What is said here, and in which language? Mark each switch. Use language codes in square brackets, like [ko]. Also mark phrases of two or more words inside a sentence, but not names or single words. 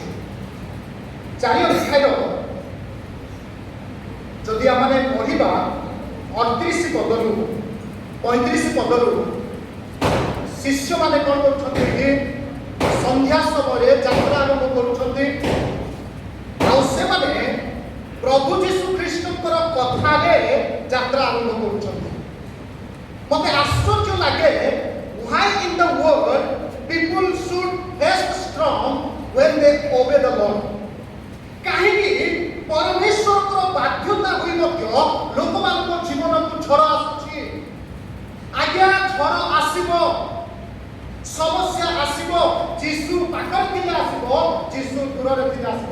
[or] 4 ଅଧ୍ୟାୟ ଯଦି ଆମେ ପଢିବା 38 ପଦରୁ 35 ପଦରୁ, ଶିଷ୍ୟମାନେ କ'ଣ କରୁଛନ୍ତି? ସନ୍ଧ୍ୟା ସମୟରେ ଯାତ୍ରା ଆରମ୍ଭ କରୁଛନ୍ତି। ଆଉ ସେମାନେ ପ୍ରଭୁ ଯୀଶୁ ଖ୍ରୀଷ୍ଟଙ୍କର କଥାରେ ଯାତ୍ରା ଆରମ୍ଭ କରୁଛନ୍ତି। ମୋତେ ଆଶ୍ଚର୍ଯ୍ୟ ଲାଗେ, [en] why in the world people should rest strong when they obey the Lord? [or] କାହିଁକି ପରମେଶ୍ୱରଙ୍କର ବାଧ୍ୟତା ହୋଇ ମଧ୍ୟ ଲୋକମାନଙ୍କ ଜୀବନକୁ ଝଡ଼ ଆସୁଛି? ଆଜ୍ଞା, ଝଡ଼ ଆସିବ, ସମସ୍ୟା ଆସିବ। ଯୀଶୁ ପାଖରେ ଥିଲେ ଆସିବ, ଯୀଶୁ ଦୂରରେ ଥିଲେ ଆସିବ।